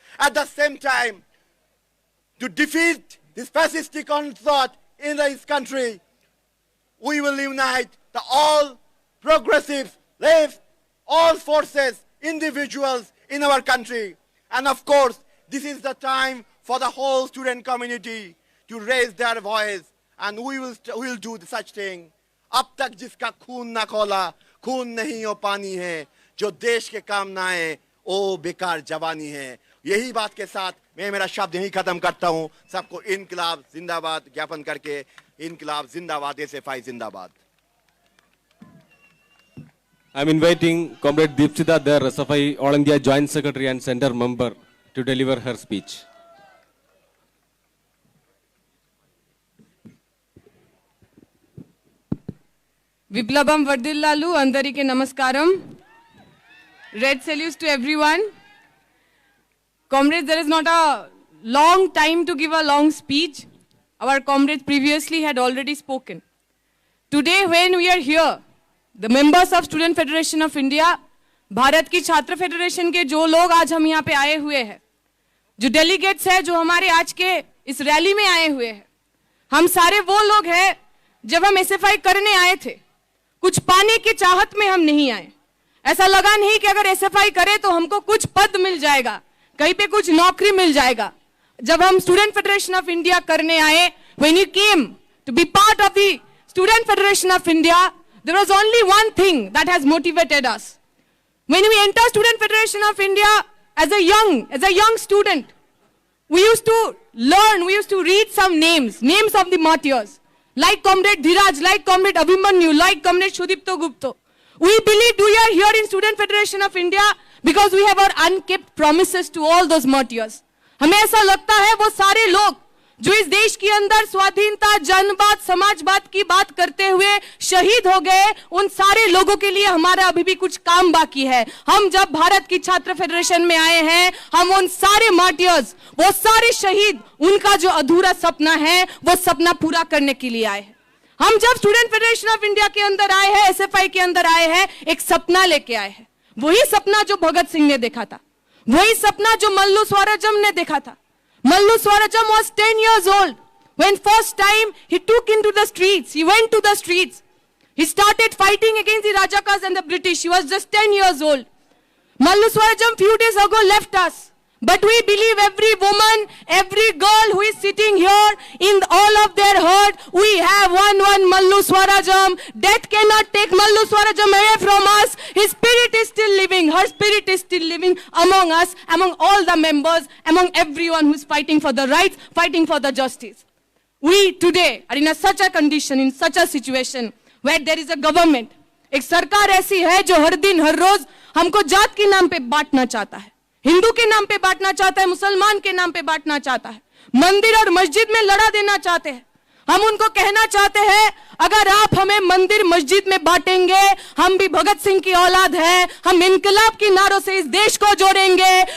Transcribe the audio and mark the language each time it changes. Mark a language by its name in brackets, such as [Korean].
[English] At the same time, to defeat this fascistic onslaught in this country, we will unite all progressives, left, all forces, individuals in our country. And of course, this is the time for the whole student community to raise their voice. And we will do such thing. [Hindi] अब तक जिसका खून ना खोला, खून नहीं हो पानी है, जो देश के काम ना आए, ओ बेकार जवानी है. यही बात के साथ मैं मेरा शब्द यही खत्म करता हूं. सबको इनकलाब जिंदाबाद ज्ञापन करके इनकलाब जिंदाबाद, एसएफआई जिंदाबाद. [English] I'm inviting Comrade Deepsita Dar, SFI All India Joint Secretary and Center Member, to deliver her speech. [Telugu] Viplabam Vardillalu, Andarike Namaskaram. [English] Red salutes to everyone. Comrades, there is not a long time to give a long speech. Our comrades previously had already spoken. Today when we are here, the members of Student Federation of India, [Hindi] Bharat की छात्र federation के जो लोग आज हम यहाँ पे आए हुए हैं, जो डेलीगेट्स हैं, जो हमारे आज के इस रैली में आए हुए हैं, हम सारे वो लोग हैं जब हम एसएफआई करने आए थे, कुछ पाने की चाहत में हम नहीं आए. ऐसा लगा नहीं कि अगर एसएफआई करे तो हमको कुछ पद मिल जाएगा, कहीं पे कुछ नौकरी मिल जाएगा. जब हम स्टूडेंट फेडरेशन ऑफ इंडिया करने आए, [English] when you came to be part of the Student Federation of India, there was only one thing that has motivated us. When we entered Student Federation of India as a young student, we used to learn, we used to read some names of the martyrs, like Comrade Dhiraj, like Comrade Abhimanyu, like Comrade Shudipto Gupta. We believed we are here in Student Federation of India because we have our unkept promises to all those martyrs. [Hindi] हमें ऐसा लगता है वो सारे लोग जो इस देश के अंदर स्वाधीनता, जनवाद, समाजवाद की बात करते हुए शहीद हो गए, उन सारे लोगों के लिए हमारा अभी भी कुछ काम बाकी है. हम जब भारत की छात्र फेडरेशन में आए हैं, हम उन सारे मार्टियर्स, वो सारे शहीद, उनका जो अधूरा सपना है, वो सपना पूरा करने के लिए आए हैं. हम जब स्टूडेंट फेडरेशन ऑफ इंडिया के अंदर आए हैं, एसएफआई के अंदर आए हैं, एक सपना लेके आए हैं. वही सपना जो भगत सिंह ने देखा था, वही सपना जो मल्लू स्वराजम ने देखा था. [English] Mallu Swarajam was 10 years old when first time he took into the streets. He went to the streets. He started fighting against the Rajakas and the British. He was just 10 years old. Mallu Swarajam few days ago left us. But we believe every woman, every girl who is sitting here, in all of their heart, we have one Mallu Swarajam. Death cannot take Mallu Swarajam away from us. His spirit is still living. Her spirit is still living among us, among all the members, among everyone who is fighting for the rights, fighting for the justice. We today are in such a condition, in such a situation, where there is a government. [Hindi] एक सरकार ऐसी है जो हर दिन हर रोज हमको जात के नाम पे बांटना चाहता है, हिंदू के नाम पे बांटना चाहता है, मुसलमान के नाम पे बांटना चाहता है, मंदिर और मस्जिद में लड़ा देना चाहते हैं। हम उनको कहना चाहते हैं, अगर आप हमें मंदिर मस्जिद में बांटेंगे, हम भी भगत सिंह की औलाद है, हम इनकलाब के नारों से इस देश को जोड़ेंगे।